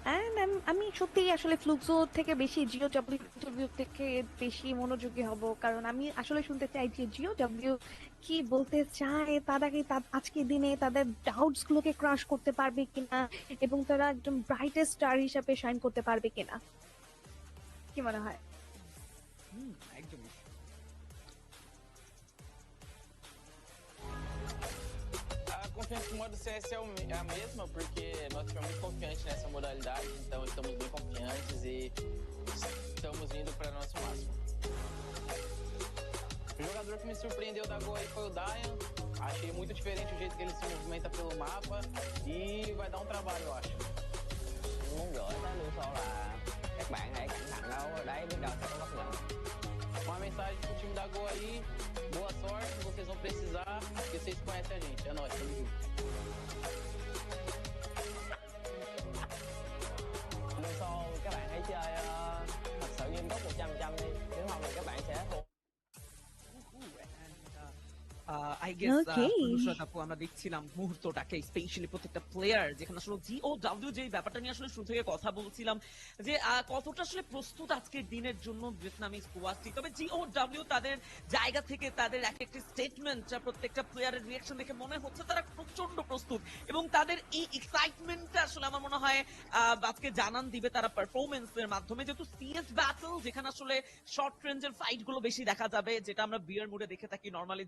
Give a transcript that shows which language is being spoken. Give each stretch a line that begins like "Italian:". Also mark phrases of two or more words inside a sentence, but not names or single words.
Bangla: And আমি সত্যি আসলে ফ্লুক্সো থেকে বেশি জিও ডাব্লিউ ইন্টারভিউ থেকে বেশি মনোযোগী হব, কারণ আমি আসলে শুনতে চাই যে জিও ডাব্লিউ কি বলতে চায়, তারা কি আজকের দিনে তাদের ডাউটস গুলোকে ক্রাশ করতে পারবে কিনা এবং তারা একদম
English: brightest star
Bangla: হিসাবে শাইন করতে পারবে কিনা, কি মনে হয়? একদম
Portuguese: A confiança no modo CS é a mesma, porque nós ficamos muito confiantes nessa modalidade, então estamos bem confiantes e estamos indo para nosso máximo. O jogador que me surpreendeu da Gol aí foi o Dayan. Achei muito diferente o jeito que ele se movimenta pelo mapa e vai dar um trabalho, eu acho.
Vietnamese: Muốn gửi tới Luso là các bạn hãy cẩn thận đâu, ở đấy biết đâu sẽ có bất ngờ.
Portuguese: Uma mensagem pro time da Gol aí, boa sorte, vocês vão precisar, porque vocês conhecem a gente. É nóis, tamo junto.
Vietnamese: Luso các bạn hãy chơi thật sự nghiêm túc 100% đi, nếu không thì các bạn sẽ thua.
English: I guess
Bangla: নুসরাত আপু আমরা দেখছিলাম মুহূর্তটাকে, স্পেশালি প্রত্যেকটা প্লেয়ার, যেখানে আসলে জিওডব্লিউ যে ব্যাপারটা নিয়ে আসলে শুরু থেকে কথা বলছিলাম যে কতটা আসলে প্রস্তুত আজকের দিনের জন্য ভিয়েতনামি স্কোয়াডটি। তবে জিওডব্লিউ তাদের জায়গা থেকে তাদের এক একটি স্টেটমেন্ট, প্রত্যেকটা প্লেয়ারের রিঅ্যাকশন দেখে মনে হচ্ছে তারা প্রচন্ড প্রস্তুত এবং তাদের এই এক্সাইটমেন্টটা আসলে আমার মনে হয় আজকে জানান দিবে তারা পারফরমেন্সের মাধ্যমে, যেহেতু সিএস ব্যাটল যেখানে আসলে
English: short range fight
Bangla: গুলো বেশি দেখা যাবে, যেটা আমরা বিয়ার মুডে দেখে থাকি নরমালি।